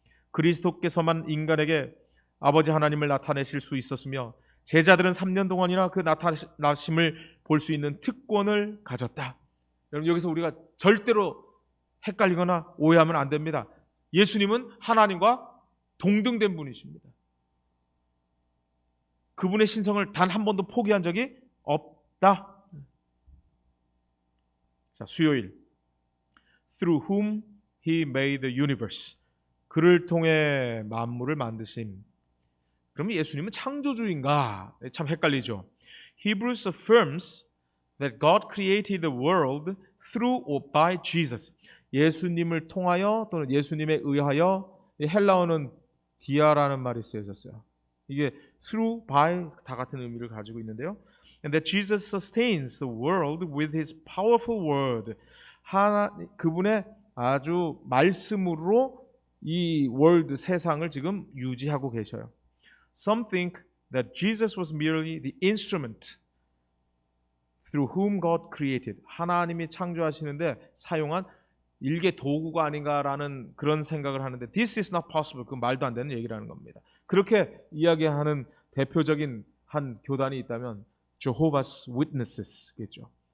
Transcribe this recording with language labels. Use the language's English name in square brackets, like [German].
[Korean] 그리스도께서만 인간에게 아버지 하나님을 나타내실 수 있었으며 제자들은 3년 동안이나 그 나타나심을 볼 수 있는 특권을 가졌다. 여러분 여기서 우리가 절대로 헷갈리거나 오해하면 안 됩니다. 예수님은 하나님과 동등된 분이십니다. 그분의 신성을 단 한 번도 포기한 적이 없다. 자, 수요일 [English] Through whom he made the universe. [Korean] 그를 통해 만물을 만드심. 그러면 예수님은 창조주인가? 참 헷갈리죠. [English] Hebrews affirms that God created the world through or by Jesus. [Korean] 예수님을 통하여 또는 예수님에 의하여, 헬라어는 디아라는 말이 쓰여졌어요. 이게 through, by 다 같은 의미를 가지고 있는데요. [English] And that Jesus sustains the world with his powerful word. [Korean] 그분의 아주 말씀으로 이 월드 세상을 지금 유지하고 계셔요. [English] Some think that Jesus was merely the instrument through whom God created. [Korean] 하나님이 창조하시는데 사용한 일개 도구가 아닌가라는 그런 생각을 하는데 [English] This is not possible. [Korean] 그 말도 안 되는 얘기라는 겁니다. 그렇게 이야기하는 대표적인 한 교단이 있다면 Jehovah's Witnesses겠죠.